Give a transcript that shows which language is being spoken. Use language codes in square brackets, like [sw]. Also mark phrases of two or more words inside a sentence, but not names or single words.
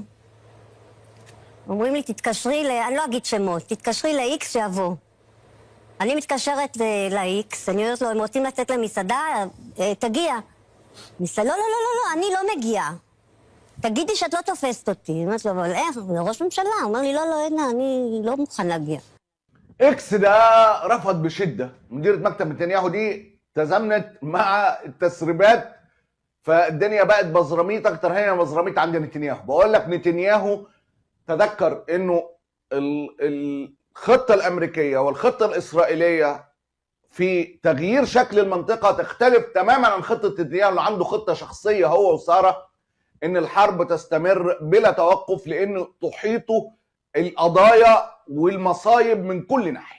[he] אומרים לי, תתקשרי אני לא אגיד שמות, תתקשרי ל-X שיבוא. אני מתקשרת ל-X, אני אומרת לו, הם רוצים לצאת למסעדה, תגיע. ניסה, לא, אני לא מגיעה. תגידי שאת לא תופסת אותי. אמרתי לו, אבל איך? זה ראש ממשלה. הוא אומר לי, לא, הנה, אני לא מוכן להגיע. [ar] اكس ده رفض بشده. مديرة مكتب نتنياهو دي تزامنت مع التسريبات، فالدنيا بقت بزراميط اكتر، هي بزراميط عند نتنياهو. بقول لك نتنياهو تذكر انه الخطه الامريكيه والخطه الاسرائيليه في تغيير شكل المنطقه تختلف تماما عن خطه نتنياهو اللي عنده خطه شخصيه هو وساره، ان الحرب تستمر بلا توقف لانه تحيطه القضايا والمصايب من كل ناحيه.